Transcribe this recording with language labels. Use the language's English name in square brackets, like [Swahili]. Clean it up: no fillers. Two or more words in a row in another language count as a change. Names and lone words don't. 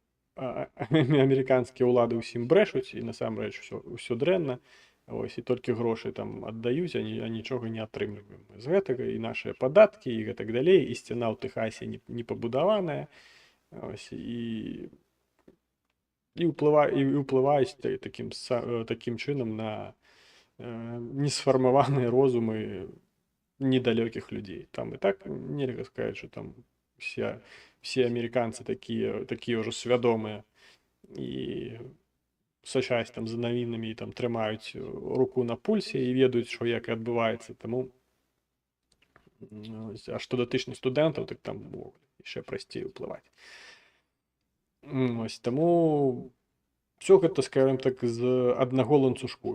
[Belarusian] ўлады ўсім брэшуць і насамрэч ўсё дрэнна, ось, і толькі грошы там аддаюць, а нічога не атрымліваем з гэтага, і нашыя падаткі і гэтак далей, і сцяна ў Тэхасе не пабудаваная, ось, і ўплываюць такім чынам на несфармаваныя розумы недалёкіх людзей. Там і так нельга сказаць, што там [Russian] все американцы такие уже [Belarusian] свядомыя і сачаць там за навінамі і там трымаюць руку на пульсе і ведаюць, што як адбываецца. Таму, а што датычна студэнтаў, так там яшчэ прасцей уплываць. Ось, таму все гэта, скажем так, з аднаго ланцужку.